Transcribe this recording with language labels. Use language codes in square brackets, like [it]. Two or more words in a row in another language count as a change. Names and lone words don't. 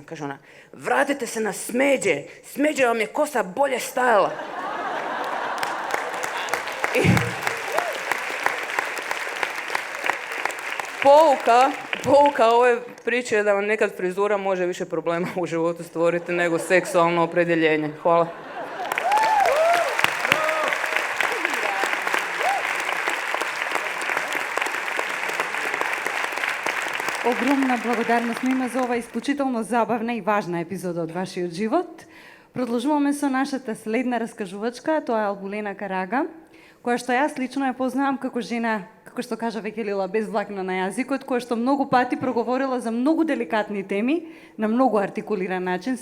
[hr] Kaže ona, vratite se na smeđe. Smeđe vam je kosa bolje stajala. Pouka ove priče je da vam nekad frizura može više problema u životu stvoriti nego seksualno opredjeljenje. Hvala. [mk] Огромна благодарност ми има за ова исклучително забавна и важна епизода од вашиот живот. Продолжуваме со нашата следна раскажувачка, тоа е Албулена Карага, која што јас лично ја познавам како жена, како што кажа веќе Лила, без влакна на јазикот, која што многу пати проговорила за многу деликатни теми, на многу артикулиран начин.